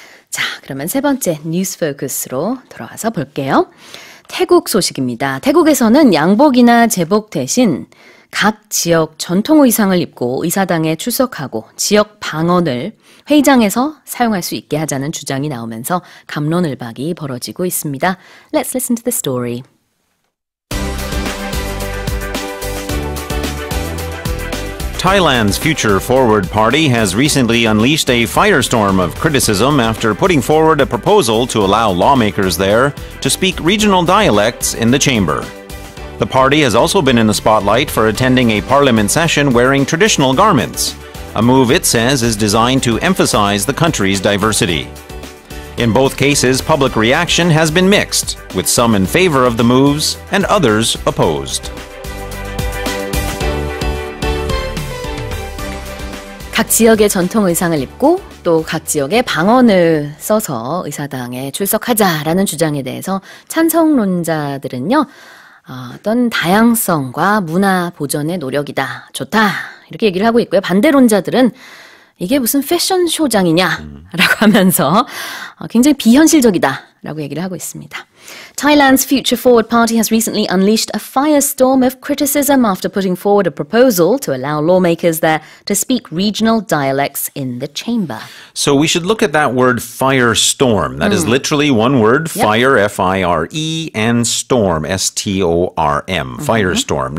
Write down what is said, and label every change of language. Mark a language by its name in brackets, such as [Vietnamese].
[Korean] 자, 그러면 세 번째 뉴스 포커스로 돌아와서 볼게요. 태국 소식입니다. 태국에서는 양복이나 제복 대신 각 지역 전통 의상을 입고 의사당에 출석하고 지역 방언을 회의장에서 사용할 수 있게 하자는 주장이 나오면서 갑론을박이 벌어지고 있습니다. [English] Let's listen to the story. Thailand's Future Forward Party has recently unleashed a firestorm of criticism after putting forward a proposal to allow lawmakers there to speak regional dialects in the chamber. The party has also been in the spotlight for attending a parliament session wearing traditional garments. a move it says is designed to emphasize the country's diversity. In both cases, public reaction has been mixed, with some in favor of the moves and others opposed. [Korean] 각 지역의 전통 의상을 입고 또 각 지역의 방언을 써서 의사당에 출석하자라는 주장에 대해서 찬성론자들은요. 어떤 다양성과 문화 보존의 노력이다. 좋다. 이렇게 얘기를 하고 있고요. 반대론자들은 이게 무슨 패션쇼장이냐라고 하면서 굉장히 비현실적이다라고 얘기를 하고 있습니다. [English] Thailand's Future Forward Party has recently unleashed a firestorm of criticism after putting forward a proposal to allow lawmakers there to speak regional dialects in the chamber. So we should look at that word firestorm. That is literally one word, fire, F-I-R-E, and storm, S-T-O-R-M, firestorm.